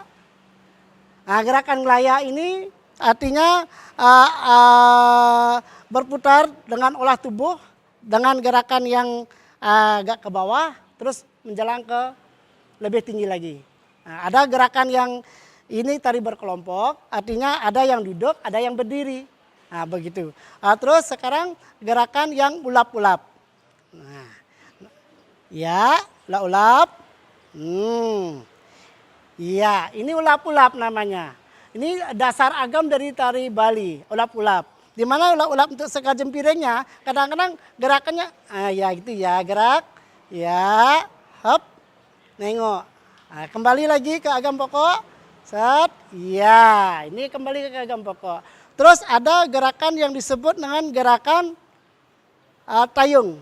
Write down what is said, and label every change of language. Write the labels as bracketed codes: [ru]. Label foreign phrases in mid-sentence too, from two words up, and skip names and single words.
[id] Nah, gerakan gelaya ini artinya berputar dengan olah tubuh dengan gerakan yang agak ke bawah, terus menjelang ke lebih tinggi lagi. Nah, ada gerakan yang ini tari berkelompok, artinya ada yang duduk, ada yang berdiri. Nah, begitu. Terus sekarang gerakan yang ulap-ulap. Nah, ya, ulap-ulap. Iya, ini ulap-ulap namanya. Ini dasar agam dari tari Bali, ulap-ulap. Di mana ulap-ulap untuk sekar jempiringnya, kadang-kadang gerakannya, ya gitu ya, gerak, ya, hop, nengok. Nah, kembali lagi ke agam pokok, set, ya, ini kembali ke agam pokok. Terus ada gerakan yang disebut dengan gerakan tayung.